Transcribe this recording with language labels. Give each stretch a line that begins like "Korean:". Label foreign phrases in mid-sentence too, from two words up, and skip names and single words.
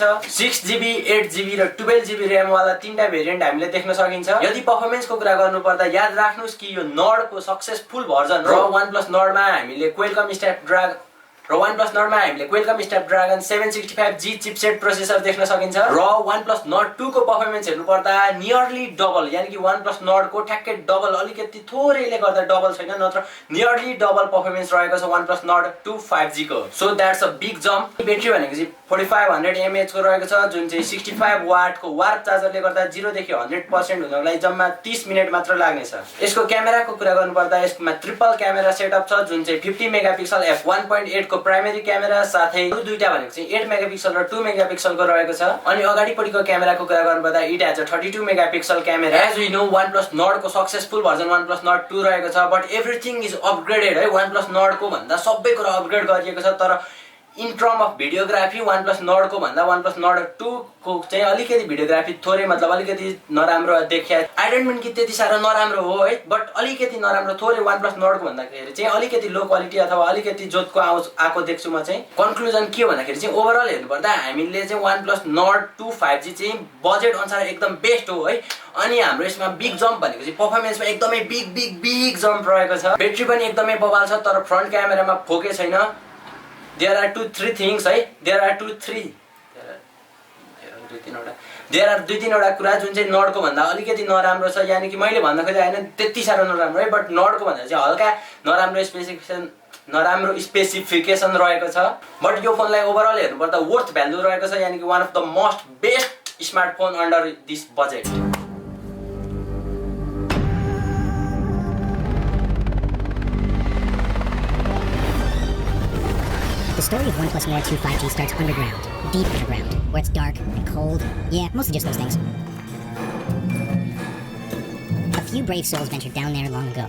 Nepali: 6GB 8GB र 12GB र्याम वाला तीनटा भेरिएन्ट हामीले देख्न सकिन्छ. यदि परफर्मेन्सको कुरा गर्नुपर्दा याद राख्नुस् कि यो Nord को सक्सेसफुल भर्जन र OnePlus Nord मा हामीले Qualcomm Snapdragon 765G चिपसेट प्रोसेसर देख्न सकिन्छ. र OnePlus Nord 2 को परफर्मेन्स हेर्नुपर्दा
English: nearly double,
Nepali: यानी कि OnePlus Nord को ठ्याक्कै डबल, अलिकति थोरैले गर्दा डबल छैन, नत्र
English: nearly double
Nepali: परफर्मेन्स रहेको छ OnePlus Nord 2 5G को.
English: So that's a big jump.
Nepali: ब्याट्री भनेको चाहिँ 4500 mAh को रहेको छ, जुन चाहिँ 65 वाट को वार्क चार्जरले गर्दा 0 देखि 100% हुनको लागि जम्मा 30 मिनेट मात्र लाग्नेछ. यसको क्यामेराको कुरा गर्नुपर्दा यसमा ट्रिपल क्यामेरा सेटअप छ, जुन चाहिँ 50 मेगापिक्सल f1.8 को प्राइमेरी क्यामेरा साथै दुईटा भनेको चाहिँ 8 मेगापिक्सल र 2 मेगापिक्सल को रहेको छ. अनि अगाडिपट्टिको क्यामेराको कुरा गर्नुपर्दा
English: it has a 32 megapixel camera. as we know
Nepali: OnePlus Nord को सक्सेसफुल भर्जन OnePlus Nord 2 रहेको छ,
English: but everything is upgraded
Nepali: है. OnePlus Nord को भन्दा सबै कुरा अपग्रेड गरिएको छ. तर
English: in term of videography
Nepali: OnePlus Nord को भन्दा OnePlus Nord 2 को चाहिँ अलिकति भिडियोग्राफी थोरै, मतलब अलिकति नराम्रो देखिया.
English: I don't mean
Nepali: कि त्यति साह्रो नराम्रो हो है, बट अलिकति नराम्रो थोरै OnePlus Nord को भन्दाखेरि चाहिँ अलिकति
English: low quality
Nepali: अथवा अलिकति जोतको आएको देख्छु म चाहिँ. कन्क्लुजन के हो भन्दाखेरि चाहिँ ओभरअल हेर्नुपर्दा हामीले चाहिँ OnePlus Nord 2 5G चाहिँ बजेट अनुसार
English: एकदम बेस्ट
Nepali: हो है. अनि हाम्रो यसमा
English: big jump
Nepali: भनेको चाहिँ परफर्मेन्समा एकदमै
English: big jump
Nepali: रहेको छ. ब्याट्री पनि एकदमै बबाल छ, तर फ्रन्ट क्यामेरामा फोके छैन.
English: There are
Nepali: दुई तीनवटा कुरा जुन चाहिँ Nord को भन्दा अलिकति नराम्रो छ, यानी कि मैले भन्न खोजे हैन त्यति साह्रो नराम्रो है, बट Nord को भन्दा चाहिँ हल्का नराम्रो स्पेसिफिकेसन रहेको छ. बट यो फोनलाई ओभरअल हेर्नुपर्दा
English: worth value
Nepali: रहेको छ, यानी कि
English: one of the most best smartphone under this budget. The story of OnePlus Nord 2 5G starts underground, deep underground, where it's dark and cold. Yeah, mostly just those things. A few brave souls ventured down there long ago.